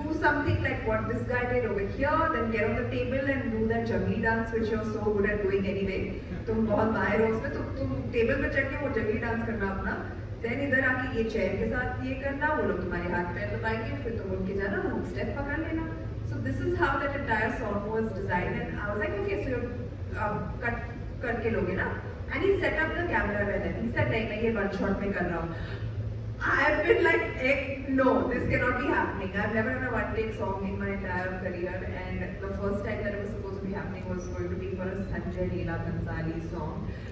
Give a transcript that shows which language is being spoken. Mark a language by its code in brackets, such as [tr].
[en] Do something like what this guy did over here, then get on the table and do that juggly dance which you're so good at doing anyway. [hi] तुम बहुत माहिर हो उसमें, तो तुम table पे चढ़ के वो juggly dance करना अपना, then इधर आके ये चेयर के साथ ये करना, वो लोग तुम्हारे हाथ पैर दबाएंगे, फिर तुम उठ के जाना, हुक स्टेप पकड़ लेना. [en] So this is how that entire song was designed, and I was like, okay, so you're cut [hi] करके लोगे ना, [en] and he set up the camera with it. He said [hi] नहीं, मैं ये one shot में कर रहा हूँ. [en] I've been like, no, this cannot be happening. I've never done a one take song in my entire career, and the first time that it was supposed to be happening was going to be for a Sanjay Leela Bhansali song.